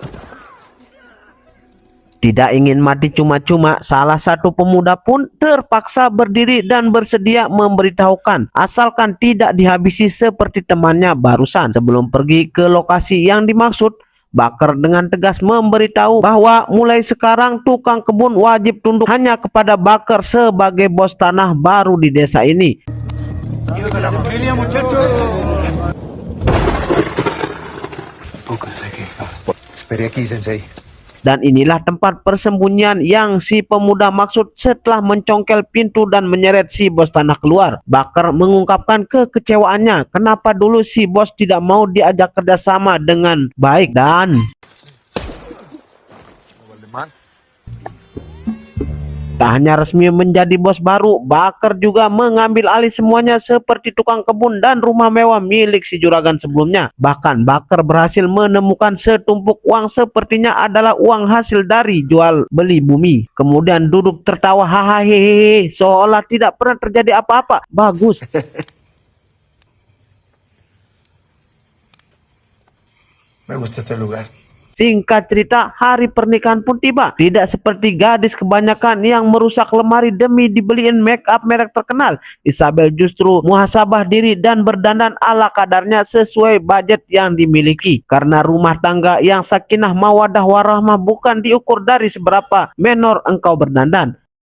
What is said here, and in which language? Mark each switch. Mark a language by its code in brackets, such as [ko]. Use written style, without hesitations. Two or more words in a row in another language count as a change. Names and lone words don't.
[id] Tidak ingin mati cuma-cuma, salah satu pemuda pun terpaksa berdiri dan bersedia memberitahukan asalkan tidak dihabisi seperti temannya barusan. Sebelum pergi ke lokasi yang dimaksud, Bakar dengan tegas memberitahu bahwa mulai sekarang tukang kebun wajib tunduk hanya kepada Bakar sebagai bos tanah baru di desa ini. [es] Esperé aquí, sensei. [id] Dan inilah tempat persembunyian yang si pemuda maksud. Setelah mencongkel pintu dan menyeret si bos tanah keluar, Bakar mengungkapkan kekecewaannya kenapa dulu si bos tidak mau diajak kerjasama dengan baik dan tak hanya resmi menjadi bos baru, Bakar juga mengambil alih semuanya seperti tukang kebun dan rumah mewah milik si juragan sebelumnya. Bahkan Bakar berhasil menemukan setumpuk uang sepertinya adalah uang hasil dari jual beli bumi. Kemudian duduk tertawa hahaha seolah tidak pernah terjadi apa-apa. Bagus. [es] Me gusta este lugar. [id] Singkat cerita, hari pernikahan pun tiba. Tidak seperti gadis kebanyakan yang merusak lemari demi dibeliin make up merek terkenal. Isabel justru muhasabah diri dan berdandan ala kadarnya sesuai budget yang dimiliki. Karena rumah tangga yang [ar] سكينة مودة ورحمة [id] bukan diukur dari seberapa menor engkau berdandan.